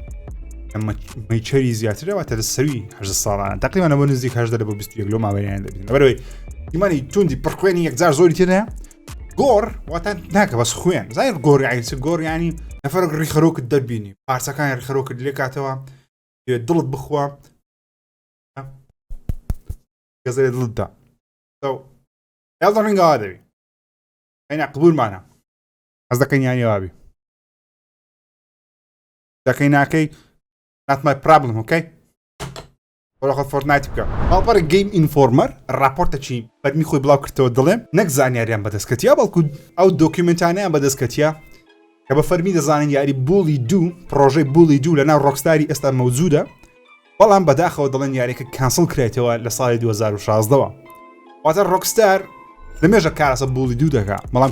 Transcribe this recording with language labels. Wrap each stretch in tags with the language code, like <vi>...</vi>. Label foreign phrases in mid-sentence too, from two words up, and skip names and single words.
<ckb>مەیچەری زیاترەوەتە لە سەروی 8 ساڵانە تقریبا بۆ نزیک 8 لە بۆ 21 لۆ ماوەیان دەبێت بەرەوەی دیمانی توندی پڕخوێنی یەکجار زۆری تێدایە گۆڕ واتە ناکە بەس خوێن زای گۆڕی عیسە گۆڕ ینی نەفەرێک ڕیخەرۆکت دەبینی پارچەکانی ڕیخەرۆکت لێ کاتەوە دڵت بخوا گەزەرێ دڵتدا ئێلدن ڕینگ ئاوا دەبی ئەینا قبولمانە ئەس دەکەین یانی ئاوابی دەکەی ناکەی</ckb> <en>not my problem okay</en> <ckb>وەڵخەت فۆرتنایت بکە باڵپەرە گەیم ئینفۆرمەر راپۆرتەکی بەرمی خۆی بڵاو کردەوە دڵێم نەک زانیاریان بەدەستکەتیە بەڵکو ئەو دۆکیومنتانیان بەدەستکەتیە کە بە فەرمی دەزانین یاری بوڵی دوو پرۆژەی بوڵی دوو لەناو ڕۆکستاری ئێستا مەوجودە بەڵام بەداخەوە دەڵێن یاریەکە کانسڵ کرێتەوە لە ساڵی 2016ەوە واتە ڕۆکستار لەمێژە کارەسە بوڵی دوو دەکا بەڵام</ckb>